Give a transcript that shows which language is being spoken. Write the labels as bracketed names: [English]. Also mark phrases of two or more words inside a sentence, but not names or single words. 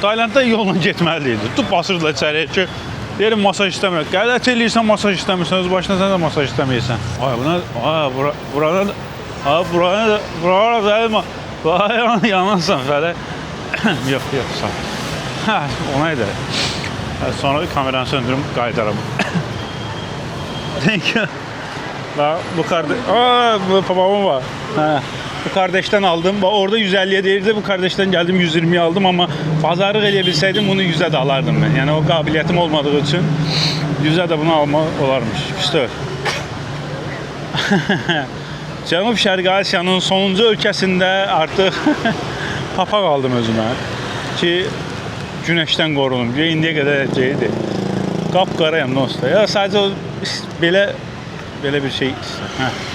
[Azerbaijani] Taylandda yolla getməliydi. Tut basırdılar içəriyə ki, deyirəm masaj istəmirəm. Qələt eləyirsən, masaj istəmirsən, öz başına sən də masaj istəməyirsən. Burada da yanarsan fələ. Yox, sağ ol. Ona edək. Sonra kameranı söndürüm, qaydaram. [English] Thank you. [Azerbaijani] Bu papağım var. [Turkish] Bu kardeşten aldım. Orada 150'ye değildi. Bu kardeşten geldim 120'ye aldım ama pazarlık eleyebilseydim bunu 100'e de alardım ben. Yani o kabiliyetim olmadığı için 100'e de bunu alma olarmış. İşte. [Azerbaijani] Cənub Şərqi Asiyanın sonuncu ölkəsində artıq papaq aldım özümə ki, günəşdən qorunum. İndiyə qədər edəcəkdi. Qapqarayam dostlar. Ya sadəcə o belə bir şey. Hə.